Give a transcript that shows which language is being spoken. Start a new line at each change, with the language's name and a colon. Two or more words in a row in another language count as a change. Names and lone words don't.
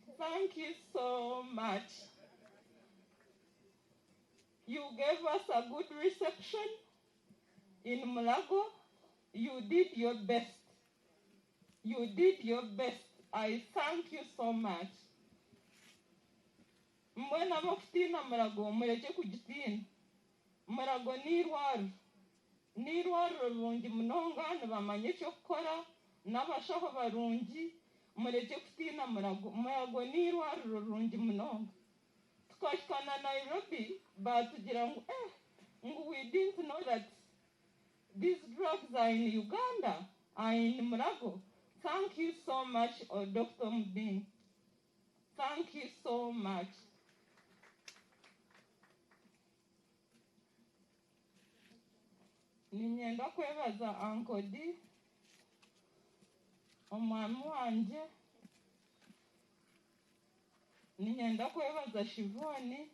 English: Thank you so much. You gave us a good reception in Mulago. You did your best. You did your best. I thank you so much.
Nyankole: Mwena bafutina Mulago, mureke kugitina. Mulago nirwaru rungi munonga nibamanye cyo gukora n'abashaho barungi mureke kutina Mulago nirwaru rungi munonga. Tukashikana Nairobi batugira ngo
English: we didn't know that these drugs are in Uganda, are in Mulago. Thank you so much, Dr. Muding. Thank you so much.
Nyankole: Ninyenda kwebaza Uncle D, omwami wanje. Ninyenda kwebaza Shivoni.